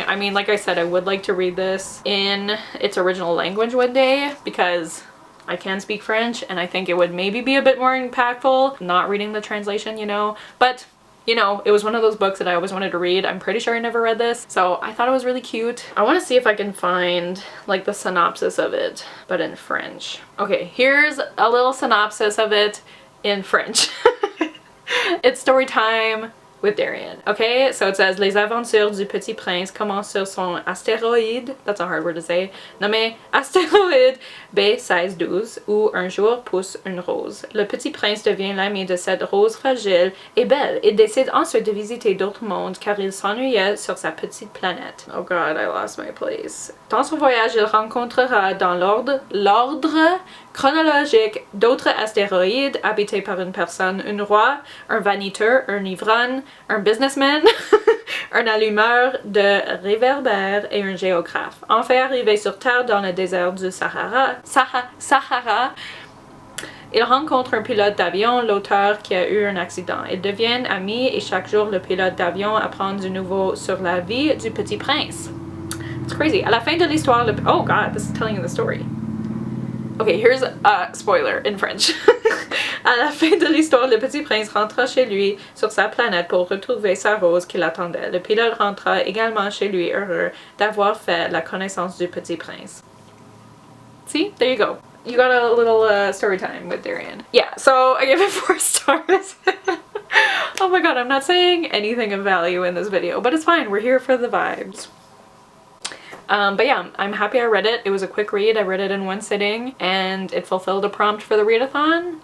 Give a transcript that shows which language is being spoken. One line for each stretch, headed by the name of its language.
English: I mean, like I said, I would like to read this in its original language one day because I can speak French, and I think it would maybe be a bit more impactful not reading the translation, you know, but you know, it was one of those books that I always wanted to read. I'm pretty sure I never read this, so I thought it was really cute. I want to see if I can find like the synopsis of it, but in French. Okay, here's a little synopsis of it in French. It's story time with Darian. Okay, so it says,
French: Les aventures du Petit Prince commencent sur son astéroïde,
English: that's a hard word to say,
French: nommé astéroïde B1612, où un jour pousse une rose. Le Petit Prince devient l'ami de cette rose fragile et belle et décide ensuite de visiter d'autres mondes car il s'ennuyait sur sa petite planète.
English: Oh god, I lost my place.
French: Dans son voyage, il rencontrera dans l'ordre chronologique d'autres astéroïdes habités par une personne, un roi, un vaniteux, un ivrogne, un businessman, un allumeur de réverbères et un géographe. Enfin arrivé sur Terre dans le désert du Sahara, il rencontre un pilote d'avion, l'auteur qui a eu un accident. Ils deviennent amis et chaque jour le pilote d'avion apprend du nouveau sur la vie du Petit Prince.
English: It's crazy.
French: À la fin de l'histoire,
English: oh god, this is telling you the story. Okay, here's a spoiler in French.
French: À la fin de l'histoire, le Petit Prince rentra chez lui sur sa planète pour retrouver sa rose qui l'attendait. Le pilote rentra également chez lui heureux d'avoir fait la connaissance du Petit Prince.
English: See? There you go. You got a little story time with Darian. Yeah, so I gave it 4 stars. Oh my god, I'm not saying anything of value in this video, but it's fine. We're here for the vibes. But yeah, I'm happy I read it. It was a quick read. I read it in one sitting and it fulfilled a prompt for the readathon.